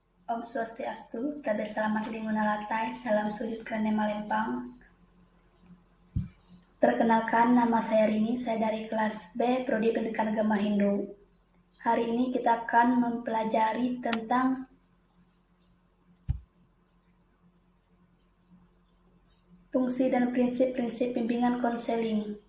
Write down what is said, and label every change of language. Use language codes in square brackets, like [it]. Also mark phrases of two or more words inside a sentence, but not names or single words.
[id] Om Swastiastu, Tabe Selamat Linguna Latai, Salam Sujud Krene Malempang. Perkenalkan, nama saya Rini, saya dari kelas B, Prodi Pendidikan Agama Hindu. Hari ini kita akan mempelajari tentang fungsi dan prinsip-prinsip bimbingan konseling.